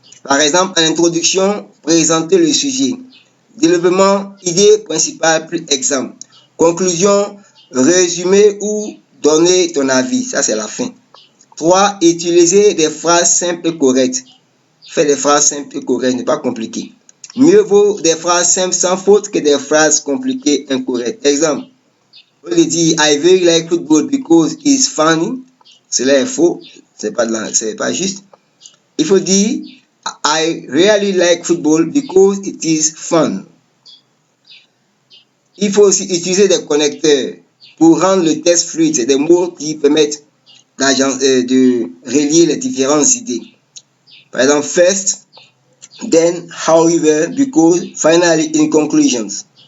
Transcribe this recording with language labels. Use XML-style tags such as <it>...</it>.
<fr>Par exemple, en introduction, présenter le sujet. Développement, idée principale, plus exemple. Conclusion, résumé ou donner ton avis. Ça, c'est la fin. 3. Utiliser des phrases simples et correctes. Fais des phrases simples et correctes, ne pas compliquées. Mieux vaut des phrases simples sans faute que des phrases compliquées incorrectes. Exemple, on lui dit</fr> <en>I very like football because it's funny.</en> <fr>Cela est faux, c'est pas juste. Il faut dire</fr> <en>I really like football because it is fun.</en> <fr>Il faut aussi utiliser des connecteurs pour rendre le texte fluide. C'est des mots qui permettent de relier les différentes idées. Par exemple,</fr> <en>first, then, however, because, finally, in conclusions.</en>